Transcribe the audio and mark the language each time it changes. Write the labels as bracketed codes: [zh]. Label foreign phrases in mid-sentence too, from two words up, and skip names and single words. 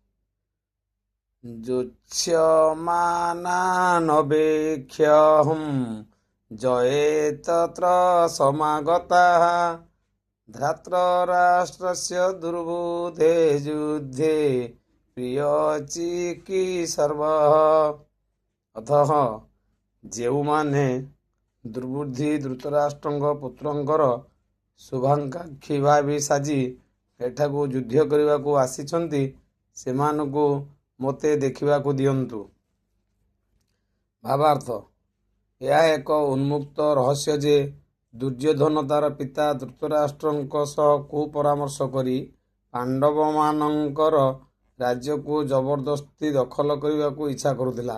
[sa] जुच्यमानानवेक्ष्यहं जये तत्र समागताः धृतराष्ट्रस्य दुर्बुद्धे युद्धे प्रियचिकीर्षवः। [or] अतः ଯେଉଁମାନେ ଦୁର୍ବୁଦ୍ଧି ଧୃତରାଷ୍ଟ୍ରଙ୍କ ପୁତ୍ରଙ୍କର ଶୁଭାକାଂକ୍ଷୀ ଭାବି ସାଜି ଏଠାକୁ ଯୁଦ୍ଧ କରିବାକୁ ଆସିଛନ୍ତି, ସେମାନଙ୍କୁ ମୋତେ ଦେଖିବାକୁ ଦିଅନ୍ତୁ। ଭାବାର୍ଥ, ଏହା ଏକ ଉନ୍ମୁକ୍ତ ରହସ୍ୟ ଯେ ଦୁର୍ଯ୍ୟୋଧନ ତାର ପିତା ଧୃତରାଷ୍ଟ୍ରଙ୍କ ସହ କୁପରାମର୍ଶ କରି ପାଣ୍ଡବମାନଙ୍କର ରାଜ୍ୟକୁ ଜବରଦସ୍ତି ଦଖଲ କରିବାକୁ ଇଚ୍ଛା କରୁଥିଲା।